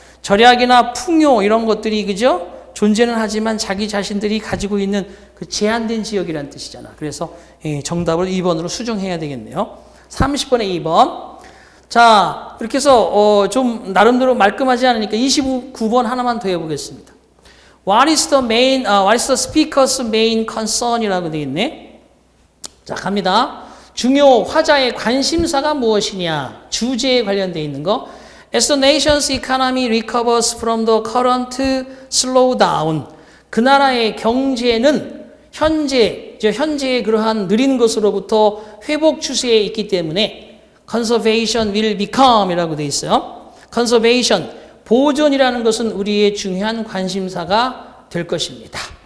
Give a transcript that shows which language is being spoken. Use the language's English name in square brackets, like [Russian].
[Korean] 절약이나 풍요 이런 것들이, 그죠? 존재는 하지만 자기 자신들이 가지고 있는 그 제한된 지역이라는 뜻이잖아. 그래서 정답을 2번으로 수정해야 되겠네요. 30번에 2번. 자, 이렇게 해서 좀 나름대로 말끔하지 않으니까 29번 하나만 더 해보겠습니다. [English] What is the speaker's main concern [Korean] 이라고 되어 있네. 자, 갑니다. 중요 화자의 관심사가 무엇이냐? 주제에 관련되어 있는 거. [English] As the nation's economy recovers from the current slowdown. [Korean] 그 나라의 경제는 현재의 그러한 느린 것으로부터 회복 추세에 있기 때문에 [English] conservation will become [Korean] 이라고 되어 있어요. conservation, 보존이라는 것은 우리의 중요한 관심사가 될 것입니다.